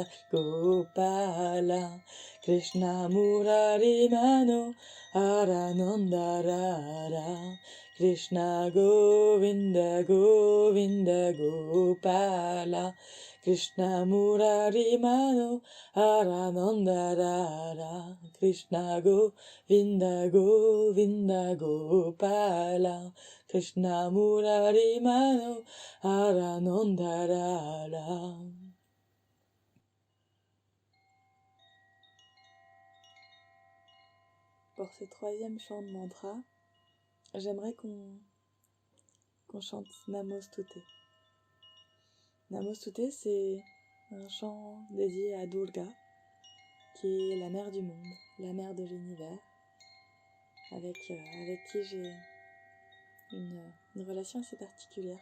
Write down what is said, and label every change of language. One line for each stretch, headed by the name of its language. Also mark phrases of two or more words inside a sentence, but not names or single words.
Sanskrit: Gopala, Krishna Murari Manohara Nandarara, Krishna Govinda Govinda Gopala, Krishna Murari Manohara Nandarara, Krishna Govinda Govinda Gopala, Krishna Murari Manohara Nandarara.
French: Pour ce 3e chant de mantra, j'aimerais qu'on chante Namostute. Namostute, c'est un chant dédié à Durga, qui est la mère du monde, la mère de l'univers, avec qui j'ai une relation assez particulière.